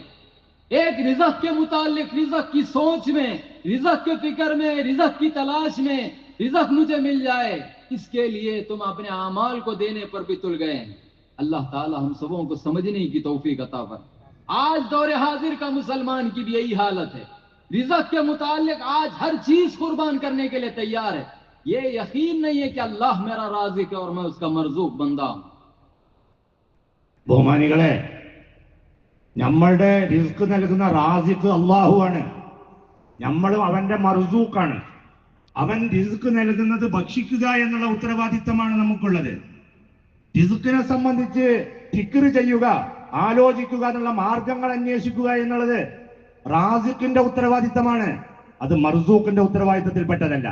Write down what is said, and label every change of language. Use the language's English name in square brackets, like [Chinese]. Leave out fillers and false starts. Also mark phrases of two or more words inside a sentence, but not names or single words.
[Hindi] एक रिज़्क़ के मुतालिक, रिज़्क़ की सोच में, रिज़्क़ के फिक्र में, रिज़्क़ की तलाश में, रिज़्क़ मुझे मिल जाए, इसके लिए तुम अपने आमाल को देने पर भी तुल गए हैं। अल्लाह ताला हम सबों को समझने की तौफीक अता फरमाए। आज दौरे हाजिर का मुसलमान की भी यही हालत है, रिज़्क़ के मुतालिक आज हर चीज कुर्बान करने के लिए तैयार है। ये यकीन नहीं है कि अल्लाह मेरा राज़िक है और मैं उसका मरज़ूक बंदा हूं। [Malayalam] ബഹുമാനികളെ, നമ്മളുടെ റിസ്ക് നൽകുന്ന റാസിഖ് അള്ളാഹുവാണ്, നമ്മളും അവന്റെ മർസൂക്കാണ്. അവൻ റിസ്ക് നൽകുന്നത് ഭക്ഷിക്കുക എന്നുള്ള ഉത്തരവാദിത്തമാണ് നമുക്കുള്ളത്. റിസ്കിനെ സംബന്ധിച്ച് ഫിക്ർ ചെയ്യുക, ആലോചിക്കുക, എന്നുള്ള മാർഗങ്ങൾ അന്വേഷിക്കുക എന്നുള്ളത് റാസിഖിന്റെ ഉത്തരവാദിത്തമാണ്, അത് മർസൂഖിന്റെ ഉത്തരവാദിത്തത്തിൽപ്പെട്ടതല്ല.